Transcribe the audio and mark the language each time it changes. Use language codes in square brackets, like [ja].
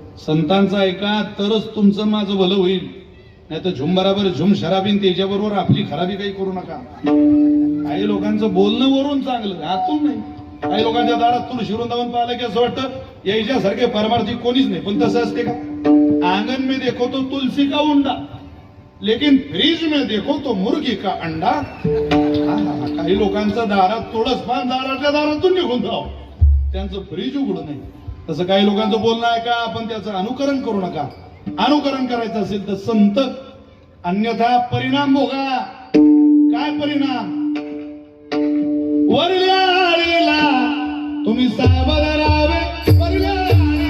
[mr] संतांचा ऐका तरच तुमचं माझं भलं होईल, नाही तर [hi] झुम बराबर झुम शराबीन [mr] त्याच्याबरोबर आपली खराबी काही करू नका. काही लोकांचं बोलणं वरून चांगलं, आतून नाही. काही लोकांच्या दारात तुळशी वृंदावन पाहिलं की असं वाटतं याच्यासारखे परमार्थी कोणीच नाही. पण तसं असते का? [hi] आंगन में देखो तो तुलसी का उंडा, लेकिन फ्रीज में देखो तो मुर्गी का अंडा. [mr] काही लोकांचं दारात तुळस पान दाराच्या दारातून निघून जावं, त्यांचं फ्रीज उघड नाही. तसं काही लोकांचं बोलणं आहे का, आपण त्याचं अनुकरण करू नका. अनुकरण करायचं असेल तर संत, अन्यथा परिणाम भोगा. काय परिणाम? वरल्या आळीला तुम्ही सावध राहावे, वरल्या आळीला